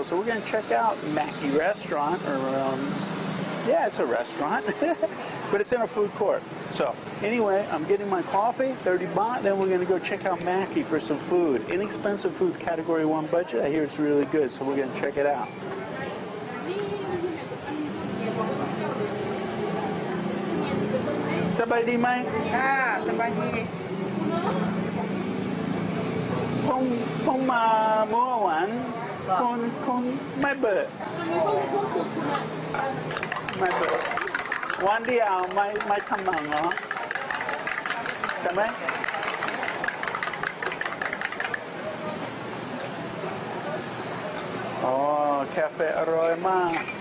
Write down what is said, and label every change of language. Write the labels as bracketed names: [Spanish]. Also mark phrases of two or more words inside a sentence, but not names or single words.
[English] So we're going to check out Mackey Restaurant, or yeah, it's a restaurant, but it's in a food court. So anyway, I'm getting my coffee, 30 baht, then we're going to go check out Mackey for some food. Inexpensive food, Category 1 budget. I hear it's really good, so we're going to check it out. [Thai] สบายดีไหม? Ah, สบายดี. คงมาเมื่อวานคงไม่เปิดวันเดียวไม่ทำหนังเหรอใช่ไหมอ๋อคาเฟ่อร่อยมาก